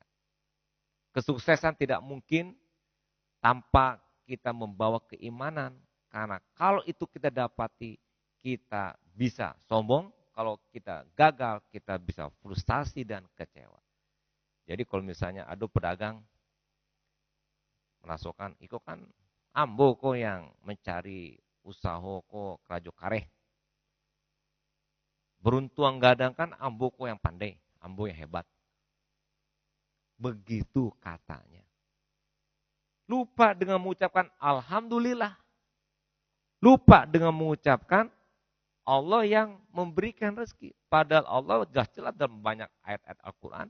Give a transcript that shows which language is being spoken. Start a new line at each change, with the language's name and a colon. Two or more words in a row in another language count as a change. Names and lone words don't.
Indonesian: Kesuksesan tidak mungkin tanpa kita membawa keimanan. Karena kalau itu kita dapati, kita bisa sombong. Kalau kita gagal, kita bisa frustasi dan kecewa. Jadi kalau misalnya ada pedagang merasukan, itu kan
Minangkabau: ambo kok yang mencari usaha kok kerajo kareh. Beruntung gadang kan ambo kok yang pandai, ambo yang hebat.
Indonesian: Begitu katanya. Lupa dengan mengucapkan alhamdulillah. Lupa dengan mengucapkan Allah yang memberikan rezeki. Padahal Allah jelas dalam banyak ayat-ayat Al-Quran.